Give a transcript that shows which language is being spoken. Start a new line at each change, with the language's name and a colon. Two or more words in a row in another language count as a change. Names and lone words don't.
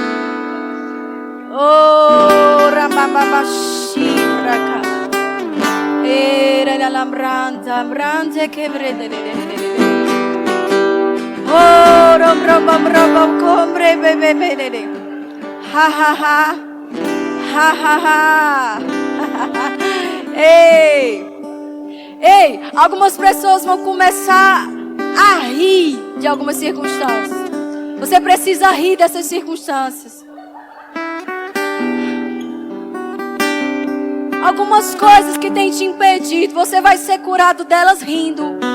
Portuguese: Oh, Ramamashi, Era la lambranta, brante che vrede. Oh, rom, combre, bebe. Ha ha ha. Ha ha ha. Ei, algumas pessoas vão começar a rir de algumas circunstâncias. Você precisa rir dessas circunstâncias. Algumas coisas que têm te impedido, você vai ser curado delas rindo.